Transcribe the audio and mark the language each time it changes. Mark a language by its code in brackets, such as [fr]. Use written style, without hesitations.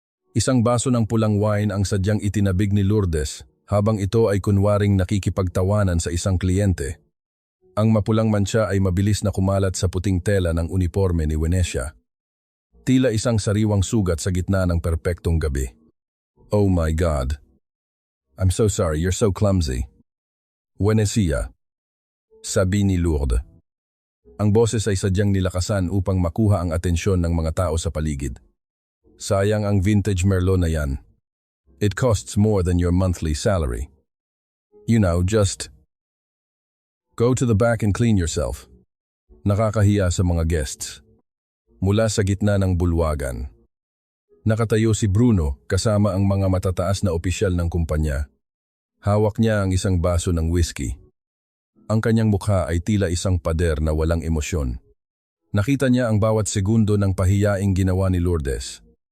[tl] Isang baso ng pulang wine ang sadyang itinabig ni Lourdes habang ito ay kunwaring nakikipagtawanan sa isang kliyente. Ang mapulang mantsa ay mabilis na kumalat sa puting tela ng uniforme ni Venecia. Tila isang sariwang sugat sa gitna ng perpektong gabi. [en] Oh my God. I'm so sorry, you're so clumsy. [tl] Venecia, sabi ni Lourdes. Ang boses ay sadyang nilakasan upang makuha ang atensyon ng mga tao sa paligid. Sayang ang vintage Merlot na yan. [en] It costs more than your monthly salary. You know, just go to the back and clean yourself. [tl] Nakakahiya sa mga guests. Mula sa gitna ng bulwagan, nakatayo si Bruno kasama ang mga matataas na opisyal ng kumpanya. Hawak niya ang isang baso ng whiskey. Ang kanyang mukha ay tila isang pader na walang emosyon. Nakita niya ang bawat segundo ng pahiyaing ginawa ni Lourdes.